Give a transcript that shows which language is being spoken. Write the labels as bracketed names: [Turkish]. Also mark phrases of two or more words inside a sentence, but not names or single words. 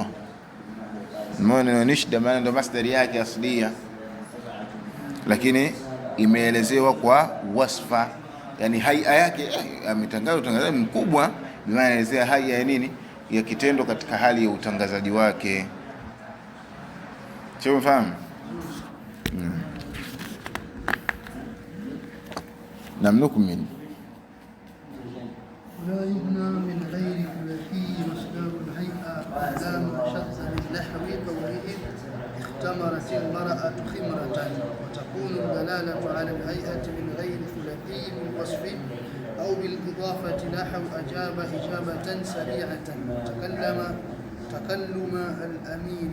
[Swahili] Maana nishda maana ndo masdari yake aslia, lakini imeelezewa kwa wasfa, yani hay'a yake, ametangaza utangazaji mkubwa, maana inaelezea hay'a ya nini? Ya kitendo katika hali ya utangazaji wake. Sio, mfahamu? [Arabic] نكمل. لا يبنى من غير ثلاثي مصدر لا شذ من نحو قولهم اختمرت المرأة خمرة، وتكون الدلالة على الهيئة من غير ثلاثي بالوصف أو بالإضافة نحو أجاب إجابة سريعة، تكلم الأمير.